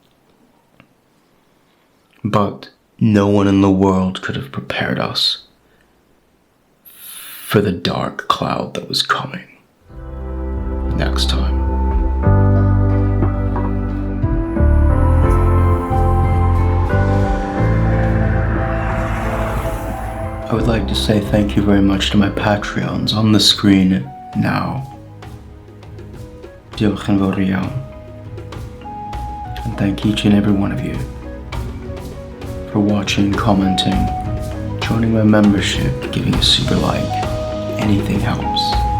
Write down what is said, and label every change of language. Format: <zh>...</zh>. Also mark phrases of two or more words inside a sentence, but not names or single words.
<en>But no one in the world could have prepared us for the dark cloud that was coming next time. I would like to say thank you very much to my Patreons on the screen now.</en> <cy>Diolch yn fawr iawn.</cy> <en>And thank each and every one of you for watching, commenting, joining my membership, giving a super like. Anything helps.</en>